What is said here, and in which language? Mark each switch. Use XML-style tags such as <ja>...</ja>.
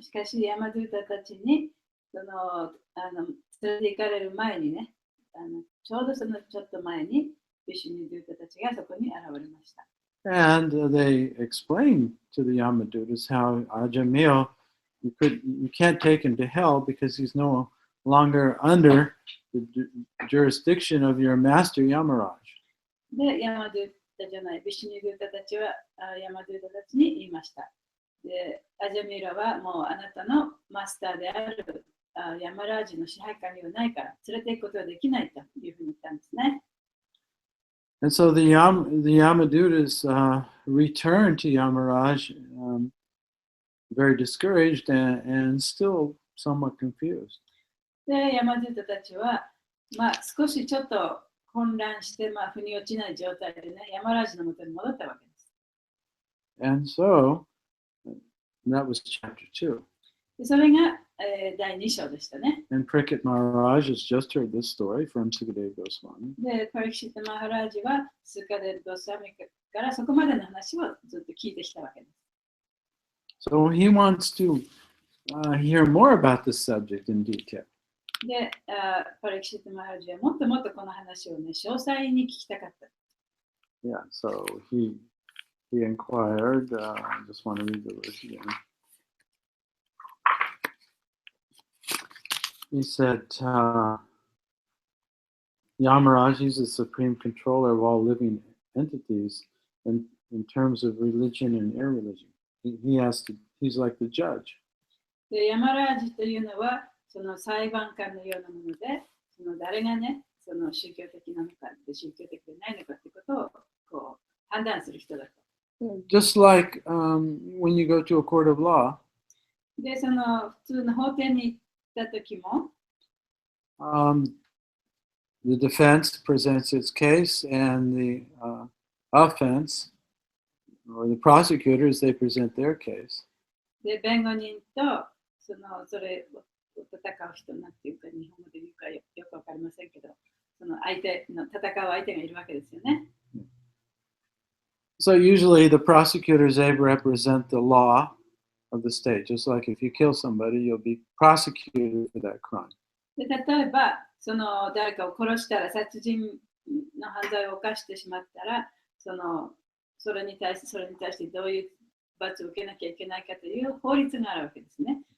<ja>しかし、ヤマドゥータたちに連れて行かれる前にね、ちょうどそのちょっと前にビシュニドゥータたちがそこに現れました。</ja> <en>And they explained to the Yamadutas how Ajamil, you can't take him to hell because he's no longer under the jurisdiction of your master Yamaraj.</en> <ja>で、ヤマドゥータじゃない、ビシュニドゥータたちはヤマドゥータたちに言いました。で、アジャミラはもうあなたのマスターであるヤマラージの支配下にはないから連れて行くことはできないというふうに言ったんですね。</ja> <en>And so the Yamadutas returned to Yamaraj very discouraged and still somewhat confused.</en> <ja>で、ヤマドゥータたちは、少しちょっと混乱して、腑に落ちない状態でね、ヤマラージのもとに戻ったわけです。</ja> <en>And so that was chapter 2.</en> <ja>でそれが、第2章でしたね。</ja> <en>And Parikshit Maharaj has just heard this story from Satyadeva Goswami.</en> <ja>で、パリキシット・マハラージはスカデル・ゴスワミからそこまでの話をずっと聞いてきたわけです。</ja> <en>So he wants to hear more about this subject in detail.</en> <ja>で、パリキシット・マハラージはもっともっとこの話をね、詳細に聞きたかった。</ja> <en>Yeah, so he inquired, I just want to read the verse again. He said, Yamaraj, he's the supreme controller of all living entities in terms of religion and irreligion. He's like the judge.</en> <ja>で、ヤマラージというのは、その裁判官のようなもので、その誰がね、その宗教的なのか、宗教的でないのかということをこう判断する人だと。</ja> <en>Just like when you go to a court of law.</en> <ja>で、その普通の法廷に行った時も、</ja> <en>the defense presents its case and the offense or the prosecutors, they present their case.</en> <ja>で、弁護人とそれ戦う人なんていうか、日本語で言うかよくわかりませんけど、その相手の戦う相手がいるわけですよね。</ja> <en>So usually the prosecutors, they represent the law of the state. Just like if you kill somebody, you'll be prosecuted for that crime.</en> <ja>で例えば、その誰かを殺したら、殺人の犯罪を犯してしまったら、それに対してどういう罰を受けなきゃいけないかという法律があるわけですね。</ja>